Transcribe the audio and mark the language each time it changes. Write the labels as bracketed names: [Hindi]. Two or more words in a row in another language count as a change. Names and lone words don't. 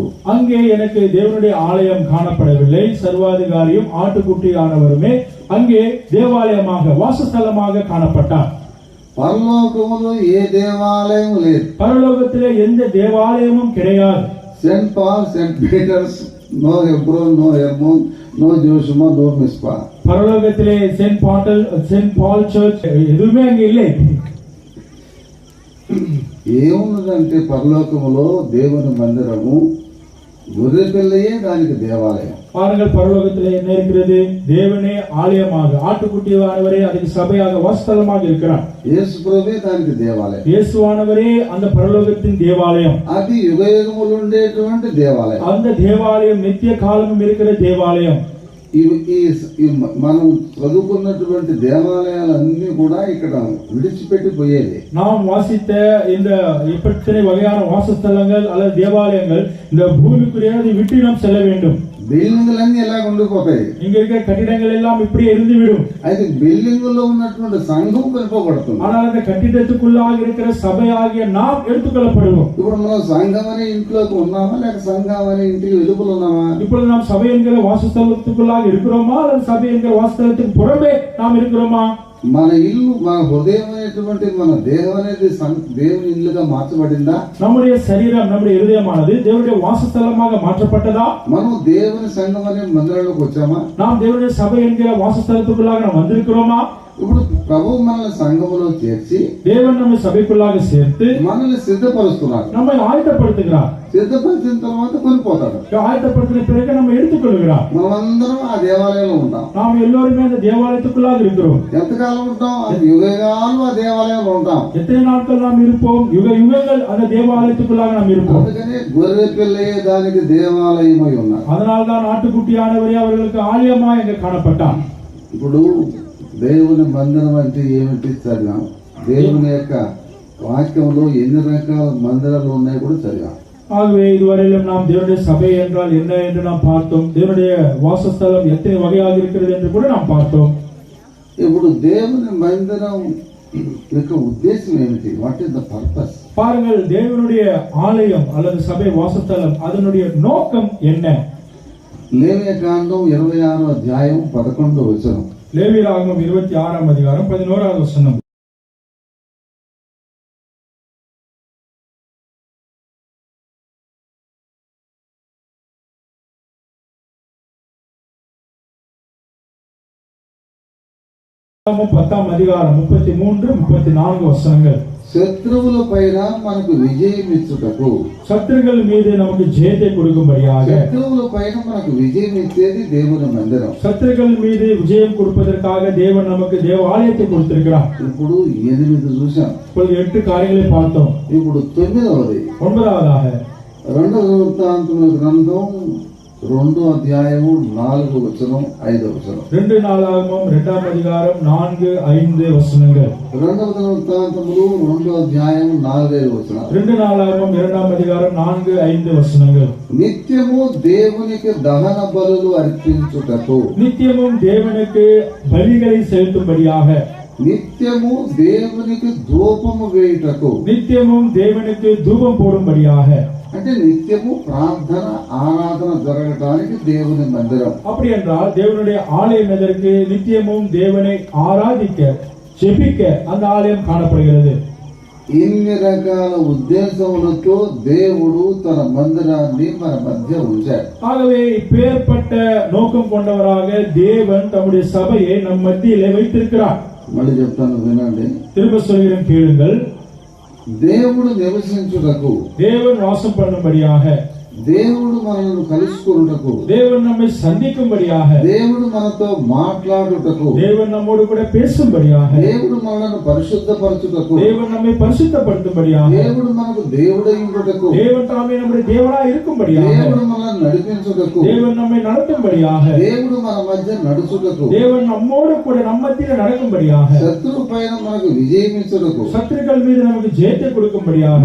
[Tamil] அங்கே எனக்கு தேவனுடைய ஆலயம் காணப்படவில்லை. சர்வாதிகாரியும் ஆட்டுக்குட்டியானவருமே அங்கே தேவாலயமாக வாசஸ்தலமாக காணப்பட்டார். [Telugu] పరలోకములో ఏ దేవాలయం లేదు. [Tamil] பரலோகத்திலே எந்த தேவாலயமும் கிடையாது. [English] Saint Paul, Saint Peters, no Hebron, no Hermon, no Joshuma, no Mizpah. [Tamil] பரலோகத்திலே சென்ட் பால் சர்ச் எதுவுமே அங்கே இல்லை. [Telugu] ఏమున్నదంటే పరలోకములో దేవుని మందిరము, గొర్రె పిల్లయే దానికి దేవాలయం. [Tamil] பாருங்கள், பரலோகத்திலே என்ன இருக்கிறது? தேவனே ஆலயமாக, ஆட்டுக்குட்டியானவரே அதுக்கு சபையாக வாசஸ்தலமாக இருக்கிறார். [Telugu] యేసు ప్రభువే దానికి దేవాలయం. [Tamil] இயேசுவானவரே அந்த பரலோகத்தின் தேவாலயம். [Telugu] అది యుగయుగములు ఉండేటువంటి దేవాలయం. [Tamil] அந்த தேவாலயம் நித்திய காலமும் இருக்கிற தேவாலயம். [Telugu] మనం చదువుకున్నటువంటి దేవాలయాలన్నీ కూడా ఇక్కడ విడిచిపెట్టి పోయేది. [Tamil] நாம் வாசித்த இந்த எத்தனை வகையான வாசஸ்தலங்கள் அல்லது தேவாலயங்கள் இந்த பூமிக்குரிய விட்டு நாம் செல்ல வேண்டும். [Telugu] బిల్డింగులన్నీ ఎలా ఉండిపోతాయి. [Tamil] இங்க இருக்கிற கட்டிடங்கள் எல்லாம் இப்படியே இருந்து விடும். [Telugu] అయితే బిల్డింగులో ఉన్నటువంటి సంఘం కనిపోబడుతుంది. [Tamil] ஆனால் அந்த கட்டிடத்துக்குள்ளாக இருக்கிற சபையாகிய நாம் எடுத்துக்கொள்ளப்படுவோம். [Telugu] ఇప్పుడు మనం సంఘం అనే ఇంట్లోకి ఉన్నామా, లేక సంఘం అనే ఇంటికి వెలుపల ఉన్నామా? [Tamil] இப்பொழுது நாம் சபை என்கிற வாசஸ்தலத்துக்குள்ளாக இருக்கிறோமா அல்லது சபை என்கிற வாசஸ்தலத்துக்கு புறம்பே நாம் இருக்கிறோமா? [Telugu] మన ఇల్లు, మన హృదయం అనేటువంటి మన దేహం అనేది దేవుని ఇల్లుగా మార్చబడిందా? [Tamil] நம்முடைய சரீரம், நம்முடைய இருதயமானது தேவனுடைய வாசஸ்தலமாக மாற்றப்பட்டதா? [Telugu] మనం దేవుని సంఘం అనే మందిరంలోకి వచ్చామా? [Tamil] நாம் தேவனுடைய சபை என்கிற வாசஸ்தலத்துக்குள்ளாக நாம் வந்திருக்கிறோமா? [Telugu] ఇప్పుడు ప్రభు మనల్ని సంఘములో చేర్చి [Tamil] தேவன் நம்மை சபைக்குள்ளாக சேர்த்து [Telugu] మనల్ని సిద్ధపరుస్తున్నారు. [Tamil] நம்மை ஆயத்தப்படுத்துகிறார். [Telugu] సిద్ధపరిచిన తర్వాత కొనిపోతాడు. [Tamil] ஆயத்தப்படுத்தின பிறகு நம்ம எடுத்துக்கொள்கிறார். [Telugu] మనమందరం ఆ దేవాలయంలో ఉంటాం. [Tamil] நாம் எல்லோருமே அந்த தேவாலயத்துக்குள்ளாக இருக்கிறோம். [Telugu] ఎంతకాలం ఉంటాం? అది యుగయుగాలు ఆ దేవాలయంలో ఉంటాం. [Tamil] எத்தனை நாட்கள் நாம் இருப்போம்? யுகங்கள் அந்த தேவாலயத்துக்குள்ளாக நாம் இருப்போம். [Telugu] అందుకని గొర్రె పిల్లయే దానికి దేవాలయమై ఉన్నారు. [Tamil] அதனால்தான் ஆட்டுக்குட்டியானவரே அவர்களுக்கு ஆலயமா எங்க காணப்பட்டார். [Telugu] ఇప్పుడు దేవుని మందిరం అంటే ఏమిటి చదివాం. దేవుని యొక్క వాక్యంలో ఎన్ని రకాల మందిరాలు ఉన్నాయి కూడా చదివాం. [Tamil] ஆகவே இதுவரையிலும் நாம் தேவனுடைய சபை என்றால் என்ன என்று நாம் பார்த்தோம். தேவனுடைய வாசஸ்தலம் எத்தனை வகையாக இருக்கிறது என்று கூட நாம் பார்த்தோம். [Telugu] ఇప్పుడు దేవుని మందిరం యొక్క ఉద్దేశం ఏమిటి? [English] What is the purpose? [Tamil] பாருங்கள், தேவனுடைய ஆலயம் அல்லது சபை வாசஸ்தலம் அதனுடைய நோக்கம் என்ன? [Telugu] లేవియ కాండం 26వ అధ్యాయం 11వ వచనం. [Tamil] லேவியராகமம் 26ஆம் அதிகாரம் 11வது வசனம். பத்தாம் அதிகாரம் 33, 34 வசனங்கள். [Telugu] శత్రువుల పైన మనకు విజయం ఇచ్చుటకు, [Tamil] சத்துருக்கள் மீது நமக்கு ஜெயத்தை கொடுக்கும்படியாக, [Telugu] శత్రువుల పైన మనకు విజయం ఇచ్చేది దేవుని మందిరం. [Tamil] சத்துருக்கள் மீது விஜயம் கொடுப்பதற்காக தேவன் நமக்கு தேவாலயத்தை கொடுத்திருக்கிறார். [Telugu] ఇప్పుడు 8 చూసాం. [Tamil] இப்பொழுது 8 காரியங்களை பார்த்தோம். [Telugu] ఇప్పుడు 9వది. [Tamil] 9வதாக [Telugu] 2వ వృత్తాంతముల గ్రంథం 2వ అధ్యాయము 4వ వచనం 5వ వచనం. [Tamil] 2 நாளாகமம் 2ஆம் அதிகாரம் 4, 5 வசனங்கள். [Telugu] 2వ వృత్తాంతములు 2వ అధ్యాయం 4, 5 వచనాలు. [Tamil] 2 நாளாகமம் 2ஆம் அதிகாரம் 4, 5 వசனங்கள். [Telugu] నిత్యము దేవునికి దహన బలులు అర్పించుటకు, [Tamil] நித்தியமும் தேவனுக்கு பலிகளை செலுத்தும்படியாக, [Telugu] నిత్యము దేవునికి ధూపము వేయుటకు, [Tamil] நித்தியமும் தேவனுக்கு தூபம் போடும்படியாக, [Telugu] అంటే నిత్యము ప్రార్థన ఆరాధన జరగడానికి దేవుని మందిరం. [Tamil] அப்படி என்றால் தேவனுடைய ஆலயம் எதற்கு? நித்தியமும் தேவனை ஆராதிக்க, ஜெபிக்க அந்த ஆலயம் காணப்படுகிறது. [Telugu] ఇన్ని రకాల ఉద్దేశములతో దేవుడు తన మందిరాన్ని మన మధ్య ఉంచాడు. [Tamil] ஆகவே இப்பேற்பட்ட நோக்கம் கொண்டவராக தேவன் தம்முடைய சபையை நம் மத்தியிலே வைத்திருக்கிறார். [Telugu] మళ్ళీ చెప్తాను వినండి. [Tamil] திரும்ப சொல்கிறேன், கேளுங்கள். [Telugu] దేవుడు నివసించుటకు, [Tamil] தேவன் வாசம் பண்ணும்படியாக, [Telugu] దేవుడు మనల్ని కలుసుకున్నటకు, [Tamil] தேவன் நம்மை சந்திக்கும்படியாக, [Telugu] దేవుడు మనతో మాట్లాడుటకు, [Tamil] தேவன் நம்மோடு கூட பேசும்படியாக, [Telugu] దేవుడు మనల్ని పరిశుద్ధపరచుటకు, [Tamil] தேவன் நம்மை பரிசுத்தப்படுத்தும்படியாக, [Telugu] దేవుడు మనకు దేవుడై ఉండుటకు, [Tamil] தேவன் தாமே நம்முடைய தேவனாய் இருக்கும்படியாக, [Telugu] దేవుడు మనల్ని నడిపించుటకు, [Tamil] தேவன் நம்மை நடத்தும்படியாக, [Telugu] దేవుడు మన మధ్య నడుచుటకు, [Tamil] தேவன் நம்மோடு கூட நம்ம மத்தியில நடக்கும்படியாக, [Telugu] శత్రువు పైన మనకు విజయమించుటకు, [Tamil] சத்துருக்கள் மீது நமக்கு ஜெயத்தை கொடுக்கும்படியாக,